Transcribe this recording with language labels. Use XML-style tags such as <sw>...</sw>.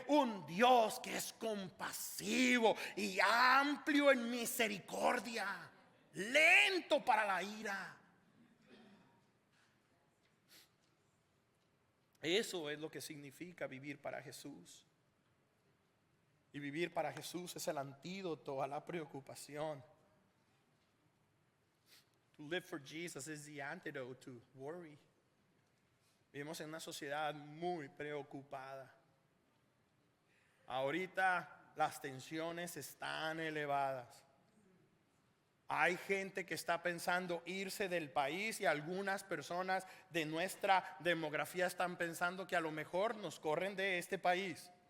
<es>Un Dios que es compasivo y amplio en misericordia, lento para la ira. Eso es lo que significa vivir para Jesús. Y vivir para Jesús es el antídoto a la preocupación.</es> <en>To live for Jesus is the antidote to worry.</en> <es>Vivimos en una sociedad muy preocupada. Ahorita las tensiones están elevadas. Hay gente que está pensando irse del país y algunas personas de nuestra demografía están pensando que a lo mejor nos corren de este país.</es>